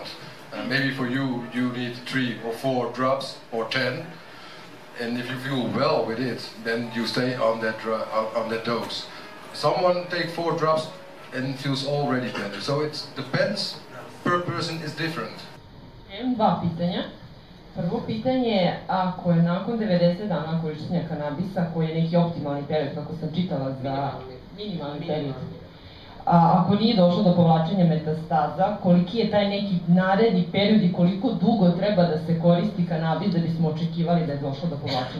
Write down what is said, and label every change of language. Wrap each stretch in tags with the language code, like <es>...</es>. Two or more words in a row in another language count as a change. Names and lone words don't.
<en>Maybe for you need 3 or 4 drops or 10, and if you feel well with it, then you stay on that dose. Someone take 4 drops and feels already better. So it depends. Per person is different.</en> <bs>Imam 2 pitanja. Prvo pitanje je, ako je nakon 90 dana korištenja kanabisa, koji je neki optimalni period, kako sam čitala za minimalni period, ako nije došlo do povlačenja metastaza, koliki je taj neki naredni period i koliko dugo treba da se koristi kanabis da bismo očekivali da je došlo do povlačenja?</bs>